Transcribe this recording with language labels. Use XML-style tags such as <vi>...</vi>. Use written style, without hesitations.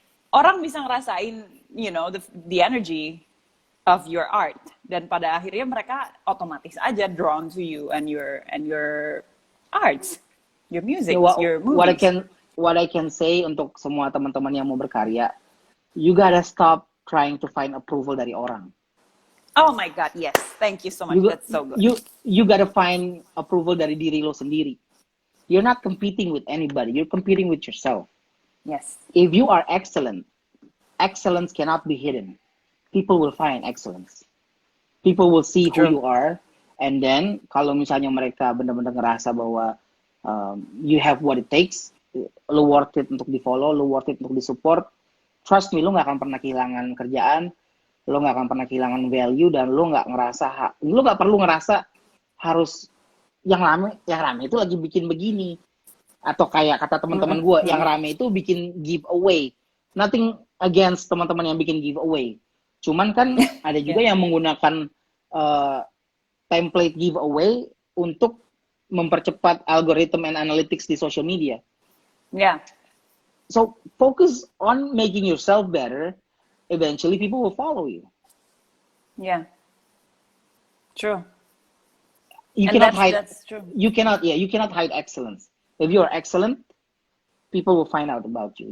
<id>Orang bisa ngerasain,</id> <en>you know, the energy of your art,</en> <id>dan pada akhirnya mereka otomatis aja</id> <en>drawn to you and your arts, your music, your movies. What I can say</en> <id>untuk semua teman-teman yang mau berkarya,</id> <en>you gotta stop trying to find approval</en> <id>dari orang.</id> <en>Oh my God, yes, thank you so much. That's so good. You gotta find approval</en> <id>dari diri lo sendiri.</id> <en>You're not competing with anybody. You're competing with yourself. Yes. If you are excellent, excellence cannot be hidden. People will find excellence. People will see who you are, and then</en> <id>kalau misalnya mereka benar-benar ngerasa bahwa</id> <en>you have what it takes, lo worth it untuk di follow, lo worth it untuk di support. Trust me,</en> <id>lo nggak akan pernah kehilangan kerjaan, lo nggak akan pernah kehilangan value, dan lo nggak perlu ngerasa harus yang rame itu lagi bikin begini. Atau kayak kata teman-teman gue, yang rame itu bikin giveaway.</id> <en>Nothing against</en> <id>teman-teman yang bikin giveaway. Cuman kan ada juga yang menggunakan template giveaway untuk mempercepat algorithm and analytics di social media.</id> <en>Yeah. So focus on making yourself better. Eventually people will follow you. Yeah. True. That's true. You cannot hide excellence. If you are excellent, people will find out about you.</en>